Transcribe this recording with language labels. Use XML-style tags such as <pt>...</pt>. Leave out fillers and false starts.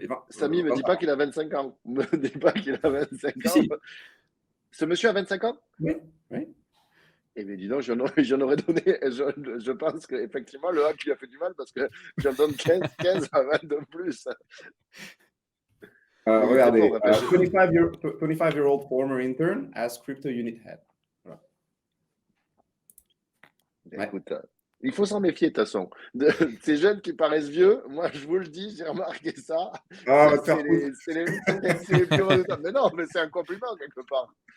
<fr>Samy, ne me dis pas qu'il a 25 ans. Ne me dis pas qu'il a 25 ans. Si. Ce monsieur a 25 ans? Oui. Oui. Eh bien, dis donc, j'en aurais donné. Je pense qu'effectivement, le hack lui a fait du mal parce que j'en donne 15 à 20 de plus.</fr> <en>Regardez, 25-year-old former intern as crypto unit head.</en> <fr>Voilà. Écoute, il faut s'en méfier de toute façon. Ces jeunes qui paraissent vieux, moi je vous le dis, j'ai remarqué ça. C'est les plus redoutables. Mais non, mais c'est un compliment quelque part.</fr>